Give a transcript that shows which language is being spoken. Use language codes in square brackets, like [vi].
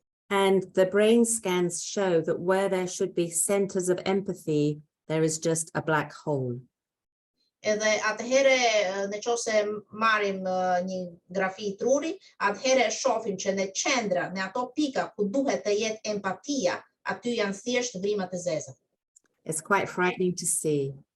[en] And the brain scans show that where there should be centers of empathy, there is just a black hole. [sq] Edhe atëherë në qoftë se marrim një grafi truri, atëherë shohim që në qendra, në ato pika ku duhet të jetë empatia, aty janë thjesht vrimat e zeza. [en] It's quite frightening to see.